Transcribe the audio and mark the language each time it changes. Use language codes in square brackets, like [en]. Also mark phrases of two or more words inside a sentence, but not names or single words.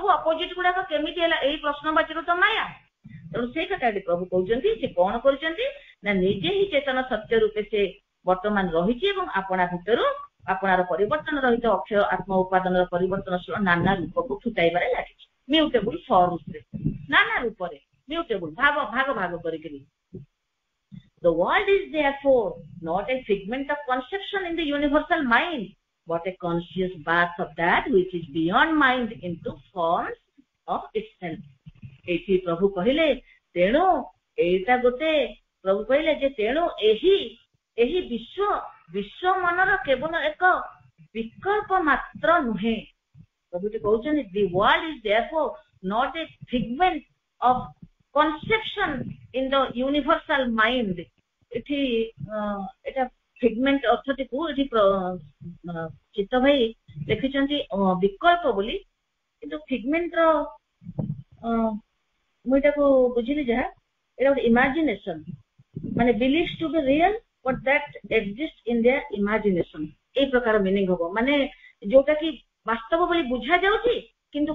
[or] ଅପୋଜିଟ ଗୁଡାକ କେମିତି ହେଲା ଏଇ ପ୍ରଶ୍ନବାଚୀର ତ ମାୟା ତେଣୁ ସେଇ କଥାଟି ପ୍ରଭୁ କହୁଛନ୍ତି ସେ କଣ କରୁଛନ୍ତି ନା ନିଜେ ହିଁ ଚେତନ ସତ୍ୟ ରୂପେ ସେ ବର୍ତ୍ତମାନ ରହିଛି ଏବଂ ଆପଣା ଭିତରୁ ଆପଣାର ପରିବର୍ତ୍ତନ ରହିତ ଅକ୍ଷୟ ଆତ୍ମ ଉପାଦାନର ପରିବର୍ତ୍ତନଶୀଳ ନାନା ରୂପକୁ ଫୁଟାଇବାରେ ଲାଗିଛି [en] mutable form [or] ନାନା ରୂପରେ ମ୍ୟୁଟେବୁଲ ଭାଗ କରିକିରି [en] The world is therefore not a figment of conception in the universal mind, but a conscious birth of that which is beyond mind into forms of itself. [or] ଏଠି ପ୍ରଭୁ କହିଲେ ତେଣୁ ଏଇଟା ଗୋଟେ ପ୍ରଭୁ କହିଲେ ଯେ ତେଣୁ ଏହି ବିଶ୍ୱ ମନର କେବଳ ଏକ ବିକଳ୍ପ ମାତ୍ର ନୁହେଁ ପ୍ରଭୁଟି କହୁଛନ୍ତି [en] the world is therefore not a figment of conception in the universal mind. [or] ଏଠି ଏଟା ଫିଗମେଣ୍ଟ ଅର୍ଥଟିକୁ ଏଠି ଚିତ୍ତ ଭାଇ ଲେଖିଛନ୍ତି ବିକଳ୍ପ ବୋଲି କିନ୍ତୁ ଫିଗମେଣ୍ଟର ମୁଁ ଏଟାକୁ ବୁଝିଲି ଯାହା ଏଟା ଗୋଟେ ଇମାଜିନେସନ ମାନେ [en] believes to be real but that exist in their imagination [or] ଏଇ ପ୍ରକାର ମିନିଂ ହବ ମାନେ ଯୋଉଟା କି ବାସ୍ତବ ବୋଲି ବୁଝା ଯାଉଛି କିନ୍ତୁ